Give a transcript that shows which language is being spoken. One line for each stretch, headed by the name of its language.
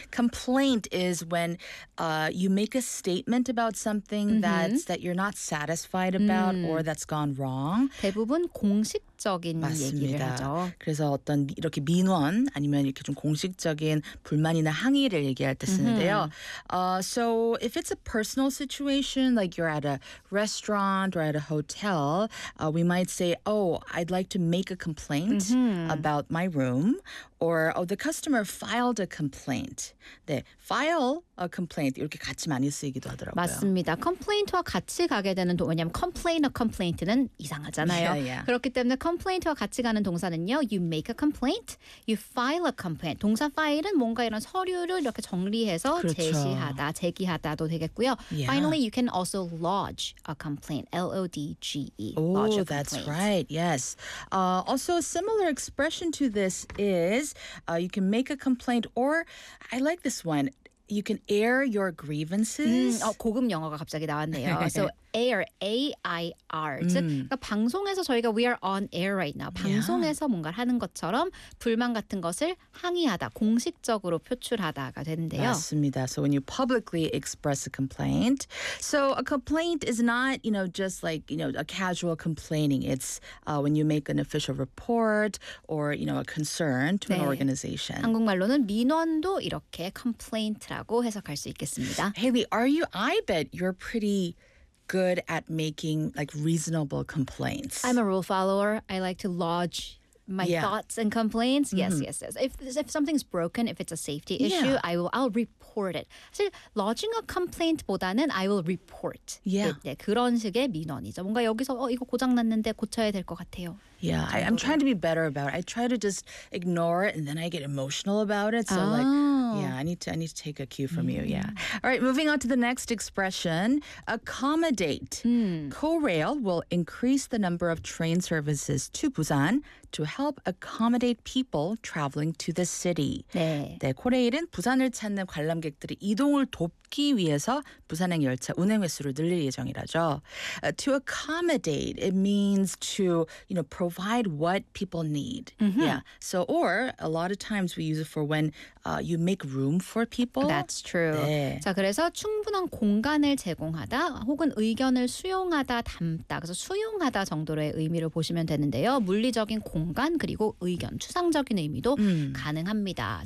English: Complaint is when you make a statement about something that you're not satisfied about or that's gone wrong.
Korean: 대부분 공식적인 맞습니다. 얘기를 하죠. 그래서 어떤 이렇게 민원 아니면 이렇게 좀 공식적인 불만이나 항의를 얘기할 때 쓰는데요.
English: So if it's a personal situation, like you're at a restaurant or at a hotel, we might say, oh, I'd like to make a complaint about my room. Or, oh, the customer filed a complaint. 네, file a complaint.
Korean: 이렇게 같이 많이 쓰이기도 하더라고요. 맞습니다. Complaint와 같이 가게 되는 동사, 왜냐하면
English: complain a complaint
Korean: 는 이상하잖아요.
English: Yeah, yeah.
Korean: 그렇기 때문에 complaint와 같이 가는 동사는요,
English: you make a complaint, you file a complaint.
Korean: 동사 file은 뭔가 이런 서류를 이렇게 정리해서 그렇죠. 제시하다, 제기하다도 되겠고요.
English: Yeah. Finally, you can also lodge a complaint. L-O-D-G-E. Oh, that's right. Yes. Also, a similar expression to this is you can make a complaint, or I like this one, you can air your grievances.
Korean: 고급 영어가 갑자기 나왔네요.
English: So air, A-I-R.
Korean: 즉, 그러니까 방송에서 저희가
English: we are on air right now.
Korean: 방송에서 뭔가 하는 것처럼 불만 같은 것을 항의하다, 공식적으로 표출하다가 되는데요. 맞습니다.
English: So when you publicly express a complaint. So a complaint is not, you know, just like, you know, a casual complaining. It's when you make an official report or, you know, a concern to an organization.
Korean: 한국말로는 민원도 이렇게 complaint라고 해석할 수 있겠습니다.
English: Hayley, are you, I bet you're pretty good at making like reasonable complaints. I'm a rule follower. I like to lodge my thoughts and complaints. Yes. If something's broken, if it's a safety issue, I'll report it. So lodging a complaint보다는 I will report. Yeah.
Korean: 네, 네, 그런 식의 민원이죠. 뭔가 여기서 이거 고장 났는데 고쳐야 될 것 같아요.
English: Yeah, I'm trying to be better about it. I try to just ignore it and then I get emotional about it. So I need to take a cue from you. Yeah. All right, moving on to the next expression, accommodate. Korail will increase the number of train services to Busan to help accommodate people traveling to the city.
Korean: 네. 네, 코레일은 부산을 찾는 관람객들의 이동을 돕기 위해서 부산행 열차 운행 횟수를 늘릴 예정이라죠.
English: To accommodate, it means to, you know, provide what people need. Mm-hmm. Yeah. So, or a lot of times we use it for when you make make room for people. That's true. 네.
Korean: 자, 그래서 충분한 공간을 제공하다 혹은 의견을 수용하다 담다. 그래서 수용하다 정도의 의미로 보시면 되는데요. 물리적인 공간 그리고 의견, 추상적인 의미도 가능합니다.